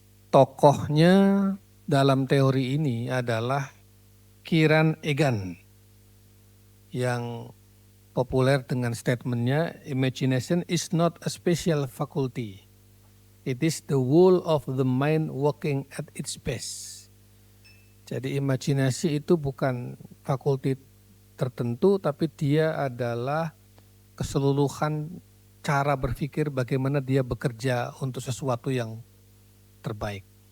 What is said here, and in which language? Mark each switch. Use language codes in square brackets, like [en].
[id] Tokohnya dalam teori ini adalah Kieran Egan yang populer dengan statementnya, [en] imagination is not a special faculty. It is the whole of the mind working at its best. [id] Jadi imajinasi itu bukan fakulti tertentu, tapi dia adalah keseluruhan cara berpikir bagaimana dia bekerja untuk sesuatu yang terbaik.